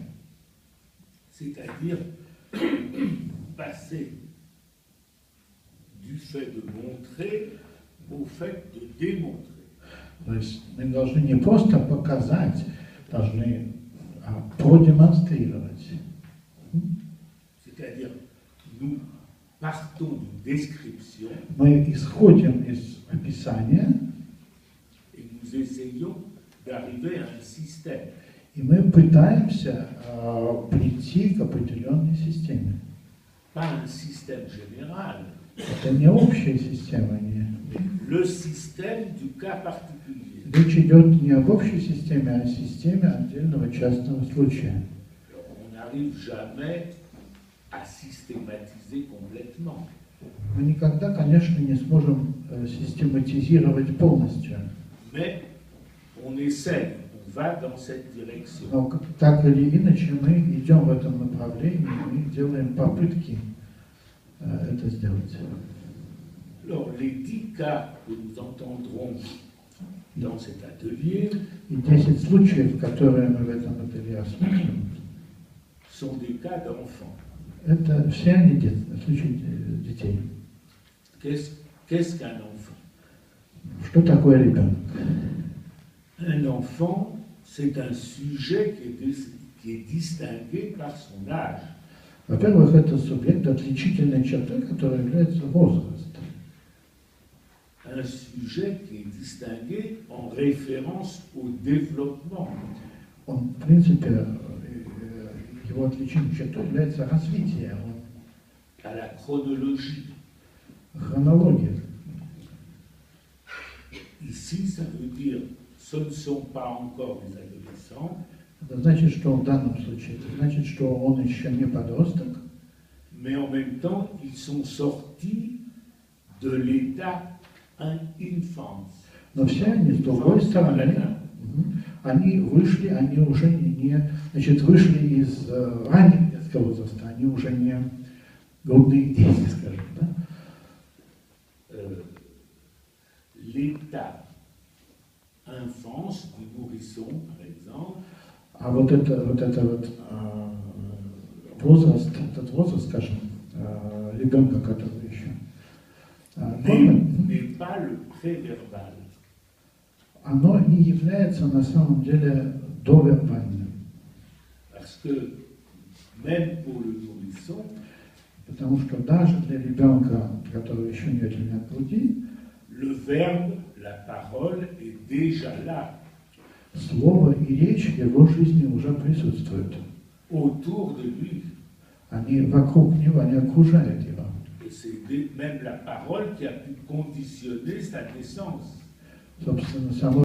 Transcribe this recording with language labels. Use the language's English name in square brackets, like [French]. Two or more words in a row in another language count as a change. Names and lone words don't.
[French] C'est-à-dire passer du fait de montrer au fait de démontrer. [Russian] То есть мы должны не просто показать, должны продемонстрировать. [French] C'est-à-dire, nous partons d'une description [Russian] Мы исходим из описания, [French] et nous essayons d'arriver à un système. [Russian] и мы пытаемся прийти к определенной системе. [French] Pas un système général, [Russian] Это не общая система, не. [French] le système du cas particulier. [Russian] Речь идет не об общей системе, а о системе отдельного частного случая. [French] On n'arrive jamais à systématiser complètement. [Russian] Мы никогда, конечно, не сможем систематизировать полностью. [French] Mais on essaie, on va dans cette direction. [Russian] Но так или иначе мы идем в этом направлении, мы делаем попытки это сделать. [French] Alors, les 10 cas que nous entendrons dans cet atelier [Russian] И 10 случаев, которые мы в этом ателье осмотрим, [French] sont des cas d'enfants. [Russian] это все они случаи детей. [French] Qu'est-ce qu'un enfant? [Russian] Что такое ребенок? [French] Un enfant, c'est un sujet qui est distingué par son âge. [Russian] Во-первых, это субъект отличительной чертой, которая является возраст. [French] Un sujet qui est distingué en référence au développement. [Russian] он, в принципе, его отличительной чертой является развитие, [French] à la chronologie. [Russian] хронология. [French] Ici, ça veut dire ce ne sont pas encore des adolescents, [Russian] Это значит, что в данном случае, это значит, что он еще не подросток, [French] mais en même temps, ils sont sortis de l'état infance. [Russian] но все они, с другой стороны, они вышли, они уже не, значит, вышли из раннего детского возраста, они уже не грудные дети, скажем, да? [French] L'état infance du nourrisson, par exemple, [Russian] А вот возраст, этот возраст, скажем, ребенка, который еще [French] n'est pas le préverbal. [Russian] оно не является на самом деле довербальным. [French] Parce que même pour le nourrisson, [Russian] Потому что даже для ребенка, который еще не очень от груди, [French] le verbe, la parole est déjà là, [Russian] слово и речь в его жизни уже присутствуют. [French] autour de lui. [Russian] Они вокруг него, они окружают его. [French] Et c'est même la parole qui a pu conditionner sa naissance. [Russian] Собственно, само